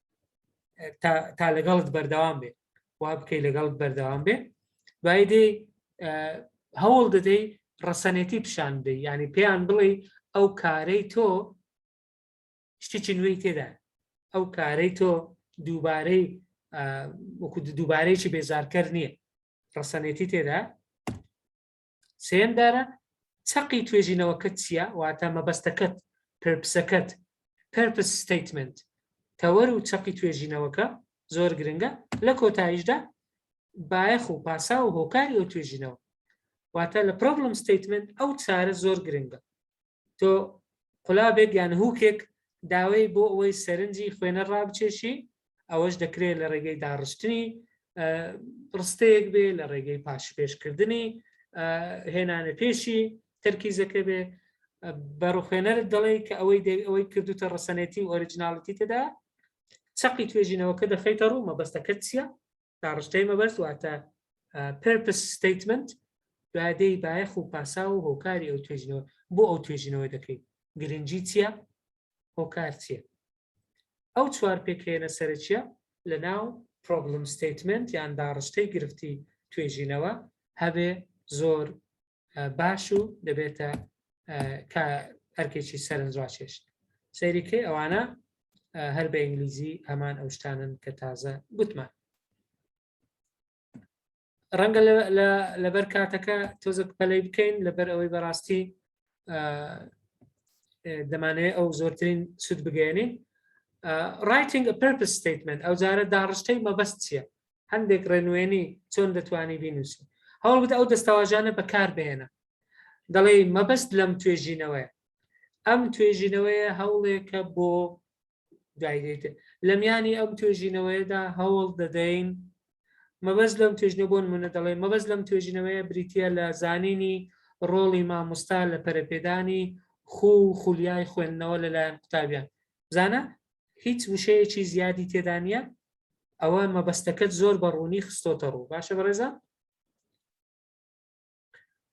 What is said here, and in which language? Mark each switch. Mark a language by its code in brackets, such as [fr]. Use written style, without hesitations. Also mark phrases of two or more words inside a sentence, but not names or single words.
[ckb] تا لەگەڵت بەردەوام بێ وا بکەی لەگەڵت بەردەوام بێ دوای دێ هەوڵ دەدەی ڕەسەنێتی پیشان بدەی یعنی پێیان بڵێ ئەو کارەی تۆ شتێکی نوێی تێدا ئەو کارەی تۆ دووبارەی وەکو دووبارەیەکی بێزارکەر نییە ڕەسەنێتی تێدا سێمدارە چەقی توێژینەوەکەت چییە واتە مەبەستەکەت پرپسەکەت [en] purpose statement [ckb] تەوەر و چەقی توێژینەوەکە زۆر گرنگە لە کۆتاییشدا بایەخ و پاسا و هۆکاری ئەو توێژینەوە واتە لە [en] problem statement [ckb] ئەو چارە زۆر گرنگە تۆ قولابێک یان هوکێک داوای بۆ ئەوەی سەرنجی خوێنە ڕابچێشی ئەوەش دەکرێت لە ڕێگەی داڕشتنی ڕستەیەک بێ لە ڕێگەی پاشپێشکردنی هێنانە پێشی تەرکیزەکە بێ بەڕوخێنەرت دەڵێ کە ئەوەی کردوتە ڕەسەنێتی و ئۆریجیناڵەتی تێدا چەقی توێژینەوەکە دەخەیتە ڕوو مەبەستەکەت چییە داڕشتەی مەبەست واتە [en] purpose statement [ckb] دوادەی بایەخ و پاسا و هۆکاری ئەو توێژینەوە بۆ ئەو توێژینەوە دەکەیت گرنگی چییە هۆکار چییە ئەو چوار پێکێنە سەرچیە لە ناو [en] problem statement [ckb] یان داڕشتەی گرفتی توێژینەوە هەبێ زۆر باش و دەبێتە ئەرکێکی سەرنجڕاکێش سەیریکەی ئەوانە هەر بە ئینگلیزی هەمان ئەو شتانن کە تازە گوتمان ڕەنگە لەبەر کاتەکە تۆزە پەلەی بکەین لەبەر ئەوەی بەڕاستی دەمانەیە ئەو زۆرترین سود بگەێنین [en] writing a purpose statement [ckb] ئەو جارە داڕشتەی مەبەست چییە هەندێک ڕێنوێنی چۆن دەتوانی بینوسی هەوڵ بدە ئەو دەستەواژانە بەکار بهێنە دەڵێ مەبەست لەم توێژینەوەیە ئەم توێژینەوەیە هەوڵێکە بۆ دوایدێت لە میانی ئەم توێژینەوەیەدا هەوڵ دەدەین مەبەست لەم توێژنە بۆ نمونە دەڵێ مەبەست لەم توێژینەوەیە بریتە لە زانینی ڕۆڵی مامۆستا لە پەرەپێدانی خو و خولیای خوێندنەوە لەلایەن قوتابیان زانە هیچ وشەیەکی زیادی تێدانە ئەوە مەبەستەکەت زۆر بەڕوونی خستۆتە ڕوو باشە بەڕێزە